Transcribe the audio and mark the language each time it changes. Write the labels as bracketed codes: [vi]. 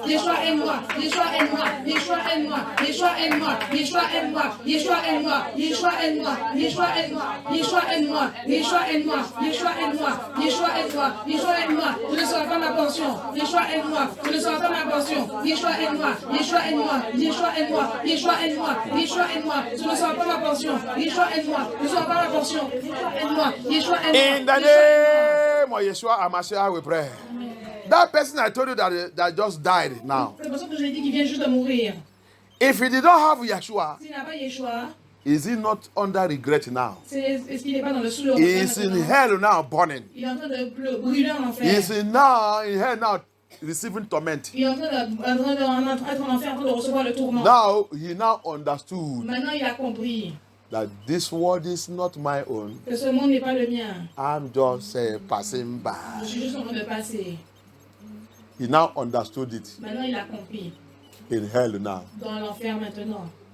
[fr] Yeshua aide-moi. Yeshua aide-moi. Yeshua aide-moi. Yeshua aide-moi. Yeshua aide-moi. Yeshua aide-moi. Yeshua aide-moi. Yeshua aide-moi. Yeshua aide-moi. Yeshua aide-moi. Yeshua aide-moi. Yeshua aide-moi. Yeshua aide-moi. Tu ne seras pas ma portion. Yeshua aide-moi. Tu ne seras pas ma portion. Yeshua aide-moi. Yeshua aide-moi. Yeshua aide-moi. Yeshua aide-moi. Yeshua aide-moi. Tu ne seras pas ma portion. Yeshua aide-moi. Tu ne seras pas ma portion. Yeshua aide-moi. Yeshua aide-moi. [en] In the name of Yeshua HaMashiach, we pray. That person I told you that just died now. [fr] C'est pour ça que je l'ai dit qu'il vient juste de mourir. [en] If he did not have Yeshua, [fr] S'il n'a pas Yeshua, [en] is he not under regret now? [fr] est-ce qu'il n'est pas dans le sous le [en] He is in hell now, burning. [fr] Il est en train de brûler en enfer. [en] He is in hell now, receiving torment. [fr] Il est en train d'être en enfer, en train de recevoir le tourment. [en] Now he now understood [fr] Maintenant, il a compris [en] that this world is not my own. [fr] que ce monde n'est pas le mien. [en] I'm just passing [fr] Je [en] by. [fr] suis juste en train de passer. [en] He now understood it [fr] Maintenant, il a compris. [en] in hell now. [fr] Dans l'enfer maintenant.